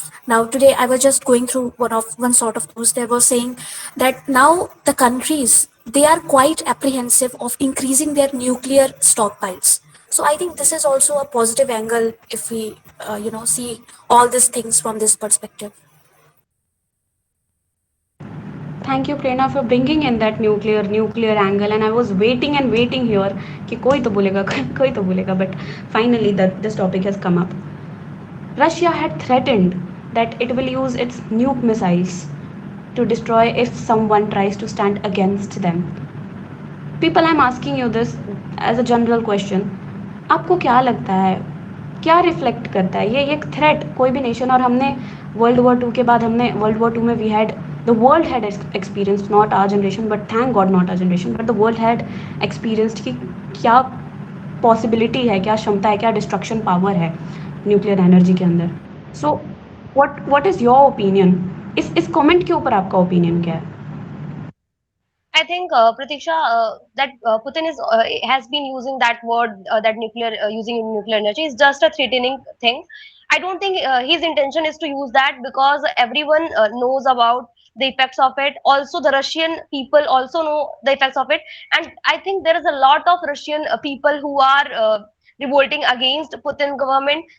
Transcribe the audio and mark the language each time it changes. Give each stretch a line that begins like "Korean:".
English: Now today I was just going through one sort of news. They were saying that now the countries, they are quite apprehensive of increasing their nuclear stockpiles. So I think this is also a positive angle if we see all these things from this perspective. Thank you, Prerna, for bringing in that nuclear angle. And I was waiting here
Hindi: कि कोई तो बोलेगा कोई तो बोलेगा.
English: But finally, that this topic has come up. Russia had threatened that it will use its nuke missiles to destroy if someone tries to stand against them. People, I'm asking you this as a general question.
Hindi: आपको क्या लगता है, क्या reflect करता है ये एक threat कोई भी नेशन? और हमने वर्ल्ड वॉर 2 के बाद हमने वर्ल्ड वॉर 2 में
English: we had the world had experience, not our generation but thank God not our generation, but the world had experienced
Hindi: कि क्या पॉसिबिलिटी है, क्या क्षमता है, क्या डिस्ट्रक्शन पावर है न्यूक्लियर एनर्जी के अंदर.
English: So what is your opinion?
Hindi: इस कमेंट के ऊपर आपका ओपिनियन क्या है?
English: I think Pratiksha, that Putin is has been using that word, that nuclear using nuclear energy is just a threatening thing. I don't think his intention is to use that, because everyone knows about the effects of it. Also, the Russian people also know the effects of it, and I think there is a lot of Russian people who are revolting against Putin government.